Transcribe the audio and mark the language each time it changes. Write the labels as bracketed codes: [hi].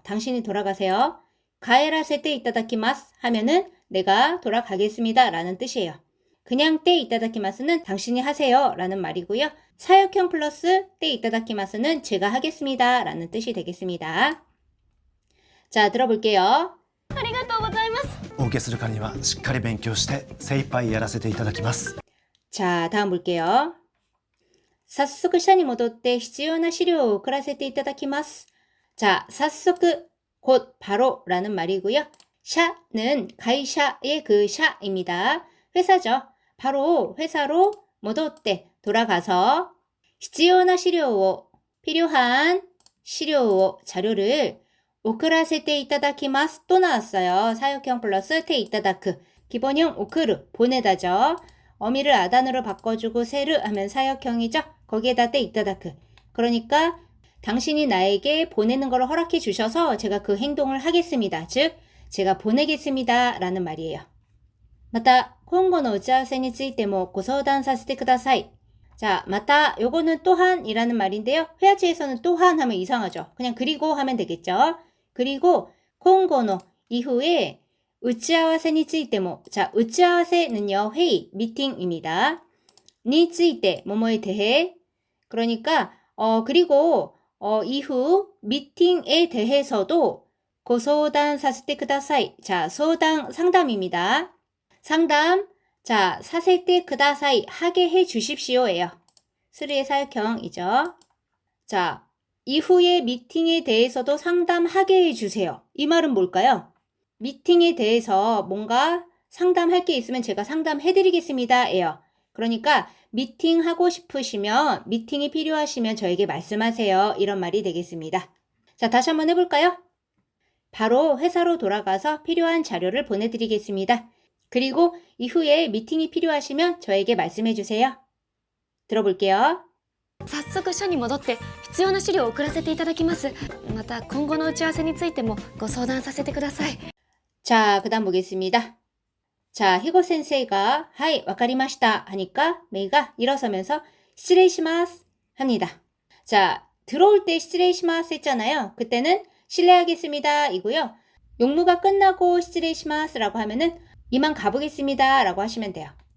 [ko] 당신이 돌아가세요. 가에라세테 이타다키마스 하면은 내가 돌아가겠습니다 라는 뜻이에요. 그냥 때 이타다키마스는 당신이 하세요 라는 말이고요. 사역형 플러스 때 이타다키마스는 제가 하겠습니다 라는 뜻이 되겠습니다. 자, 들어볼게요. [ja] ありがとうございます。お受けするからにはしっかり勉強して精一杯やらせていただきます。 [ko] 자, 다음 볼게요. [ja] 早速社に戻って必要な資料を送らせていただきます. [ko] 자, 早速, 곧 바로 라는 말이고요. 샤는 가이샤의 그 샤입니다. 회사죠. 바로 회사로 [ja] 戻って [ko] 돌아가서 [ja] 必要な資料を [ko] 필요한 [ja] 資料を [ko] 자료를 [ja] 送らせていただきます [ko] 또 나왔어요. 사역형 플러스 테 이타다크. 기본형 오크르 보내다죠. 어미를 아단으로 바꿔주고 세르 하면 사역형이죠. 거기에다 테 이타다크. 그러니까 당신이 나에게 보내는 걸 허락해 주셔서 제가 그 행동을 하겠습니다. 즉 제가 보내겠습니다 라는 말이에요. [ja] また今後の打ち合わせについてもご相談させてください. [ko] 자, また 요거는 또한 이라는 말인데요. 회화치에서는 또한 하면 이상하죠. 그냥 그리고 하면 되겠죠. 그리고 [ja] 今後の [ko] 이후에 [ja] 打ち合わせについても. [ko] 자, 打ち合わせ는요 회의, 미팅입니다. [ja] について [ko] 뭐뭐에 대해. 그러니까 그리고 이후 미팅에 대해서도 고소단 사세테 쿠다사이. 자, 소당 상담입니다. 상담. 자, 사세테 쿠다사이 하게 해 주십시오예요. 스리의 사역형이죠. 자, 이후의 미팅에 대해서도 상담하게 해 주세요. 이 말은 뭘까요? 미팅에 대해서 뭔가 상담할 게 있으면 제가 상담해 드리겠습니다예요. 그러니까 미팅하고 싶으시면, 미팅이 필요하시면 저에게 말씀하세요. 이런 말이 되겠습니다. 자, 다시 한번 해볼까요? 바로 회사로 돌아가서 필요한 자료를 보내드리겠습니다. 그리고 이후에 미팅이 필요하시면 저에게 말씀해 주세요. 들어볼게요. [ja] 早速社に戻って必要な資料を送らせていただきます。また今後の打ち合わせについてもご相談させてください。 [ko] 자, 그 다음 보겠습니다. 자, 히고 센세이가 하이, [ja] わかりました [ko] 하니까 메이가 일어서면서 시레이시마스 합니다. 자, 들어올 때 시레이시마스 했잖아요. 그때는 실례하겠습니다 이고요. 용무가 끝나고 시레이시마스 라고 하면은 이만 가보겠습니다 라고 하시면 돼요.